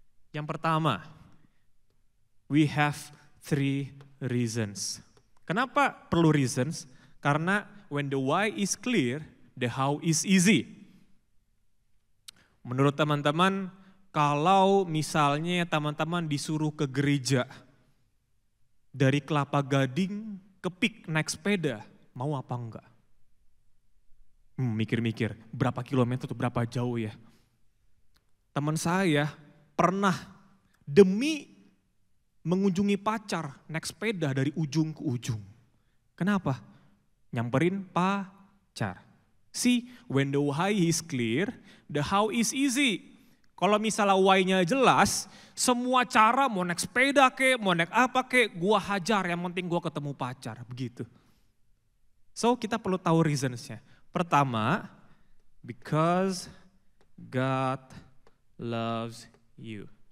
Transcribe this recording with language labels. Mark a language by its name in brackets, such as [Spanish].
[Indonesian] Yang pertama, [English] we have 3 reasons. [Indonesian] Kenapa perlu reasons? Karena [English] when the why is clear, the how is easy. [Indonesian] Menurut teman-teman, kalau misalnya teman-teman disuruh ke gereja, dari Kelapa Gading ke Pik naik sepeda, mau apa enggak? Mikir-mikir, berapa kilometer atau berapa jauh ya? Teman saya pernah demi mengunjungi pacar, naik sepeda dari ujung ke ujung. Kenapa? Nyamperin pacar. [English] See, when the why is clear, the how is easy. [Indonesian] Kalau misalnya why-nya jelas, semua cara mau naik sepeda kek, mau naik apa kek, gua hajar, yang penting gua ketemu pacar, begitu. So kita perlu tahu reasons-nya. Pertama, [English] because God loves you.